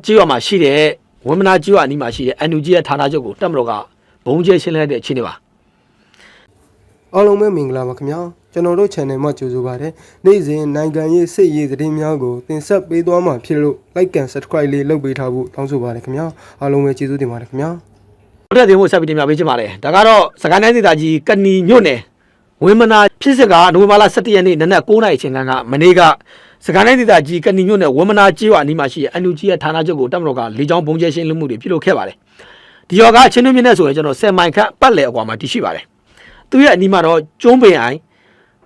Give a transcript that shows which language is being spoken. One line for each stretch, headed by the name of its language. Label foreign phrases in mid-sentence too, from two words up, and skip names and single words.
Burmese: ကြေးရွာမှာရှိတဲ့ဝင်းမနာကြေးရွာအနီးမှာရှိတဲ့ NUG ရဲ့ဌာနချုပ်ကိုတပ်မတော်ကဘုံကျဲရှင်းလင်းတဲ့အခြေအနေပါ အားလုံးပဲမင်္ဂလာပါခင်ဗျာကျွန်တော်တို့ channel မှာကြိုဆိုပါရစေနေ့စဉ်နိုင်ငံရေးစစ်ရေးသတင်းများကိုတင်ဆက်ပေးသွားမှာဖြစ်လို့
English: like and subscribe
Burmese: လေးလုပ်ပေးထားဖို့တောင်းဆိုပါရစေခင်ဗျာအားလုံးပဲကျေးဇူးတင်ပါတယ်ခင်ဗျာ ဟုတ်တဲ့တင်ဖို့ဆက်ပြီးတင်ပြပေးချင်ပါတယ်ဒါကတော့စကိုင်းတိုင်းဒေသကြီးကဏီမြို့နယ်ဝင်းမနာဖြစ်စစ်ကနိုဝင်ဘာလ17ရက်နေ့နနက်9:00နာရီအချိန်ကမနေ့ကစကိုင်းတိုင်းဒေသကြီးကဏီမြို့နယ်ဝင်းမနာကြေးရွာအနီးမှာရှိတဲ့ NUG ရဲ့ဌာနချုပ်ကိုတပ်မတော်ကလေကြောင်းဘုံကျဲရှင်းလင်းမှုတွေပြုလုပ်ခဲ့ပါတယ်ဒီရွာကချင်းတွင်းမြစ်နဲ့ဆိုရင်ကျွန်တော်10မိုင်ခန့်ပတ်လည်အကွာမှာတည်ရှိပါတယ်သူရဲ့အနီးမှာတော့ကျုံးပင်အိုင်ဗ